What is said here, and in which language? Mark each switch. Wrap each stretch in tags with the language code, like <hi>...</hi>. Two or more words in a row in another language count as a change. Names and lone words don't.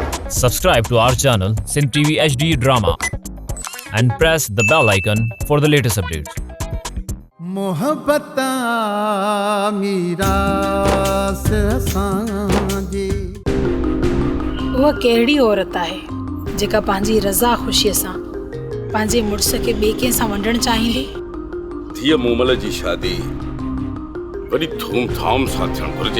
<en>Subscribe to our channel Sindh TV HD Drama and press the bell icon for the latest updates.</en> <sd>मोहब्बता मीरास असांजी उहा कहिड़ी औरत आहे जेका पंहिंजी रज़ा ख़ुशीअ सां पंहिंजे मुड़ुस खे ॿिए कंहिं सां वंडणु चाहींदी। धीअ मूमल जी शादी वॾी धूमधाम सां थियणु घुरिजे।</sd>